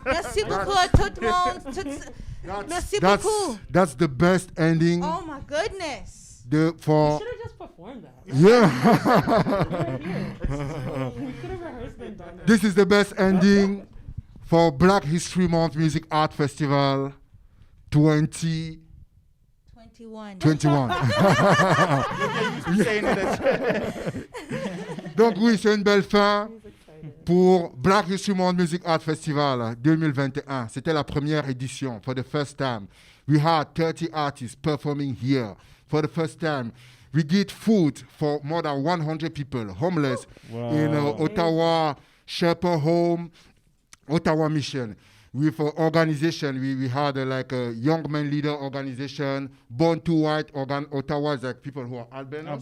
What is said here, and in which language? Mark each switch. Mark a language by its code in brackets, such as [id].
[fr] Merci beaucoup à tout le monde. Merci beaucoup. [en] That's the best ending. Oh my goodness. For Should have just performed that. yeah. We could have rehearsed and done that. This is the best ending for Black History Month Music Art Festival 2021. 21. [fr] Donc oui, c'est une belle fin pour Black History Month Music Art Festival 2021. C'était la première édition. [en] For the first time, we had 30 artists performing here. For the first time, we did food for more than 100 people, homeless in Ottawa, Shepherd Home, Ottawa Mission. With organization, we had like a young man leader organization, Born to White, Ottawa is like people who are albinos.